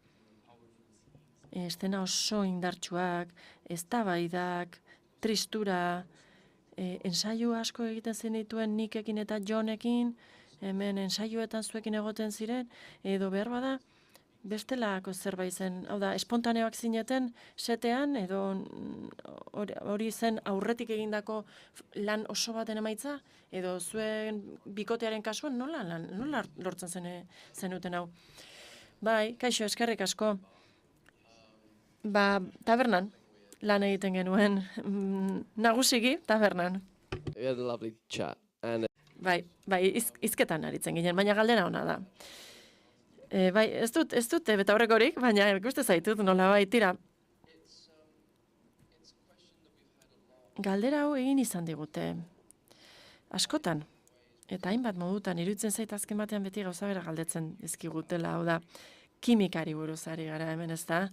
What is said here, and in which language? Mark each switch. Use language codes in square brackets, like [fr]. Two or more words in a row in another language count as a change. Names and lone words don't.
[eu] Estena oso indartsuak, eztabaidak, tristura, ensaio asko egiten zenituen Nickekin eta Johnekin, hemen ensaioetan zuekin egoten ziren, edo behar bada, bestelako zerbait zen, hau da, espontaneoak zineten setean, edo hori zen aurretik egindako lan oso baten emaitza, edo zuen bikotearen kasuan nola lortzen zenuten hau. Bai, kaixo, eskerrik asko. Tabernan lan egiten genuen, nagusiki tabernan. [en] We had a lovely chat. And [eu] Bai, hizketan aritzen ginen, baina galdera ona da. Bai, ez dut betaurrekorik, baina ikuste zaitut nola bai, tira. Galdera hau egin izan digute. Askotan, eta hainbat modutan, iruditzen zait azken batean beti gauza bera galdetzen dizkigutela, hau da, kimikari buruz ari gara hemen, ez da?